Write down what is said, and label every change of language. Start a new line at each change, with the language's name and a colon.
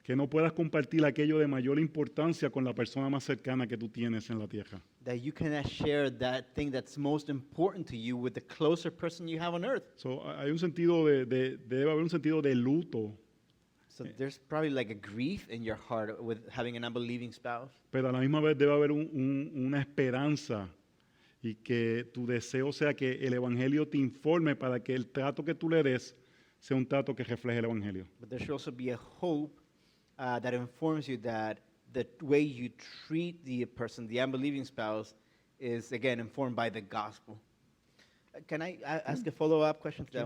Spanish: que no puedas compartir aquello de mayor importancia con la persona más cercana que tú tienes en la tierra.
English: that you cannot share that thing that's most important to you with the closer person you have on earth.
Spanish: So, hay un sentido debe haber un sentido de luto,
English: So there's probably like a grief in your heart with having an unbelieving spouse.
Spanish: pero a la misma vez debe haber una esperanza y que tu deseo sea que el Evangelio te informe para que el trato que tú le des sea un trato que refleje el Evangelio.
English: But there should also be a hope that informs you that the way you treat the person, the unbelieving spouse, is again informed by the gospel. Can I ask a follow-up question to that?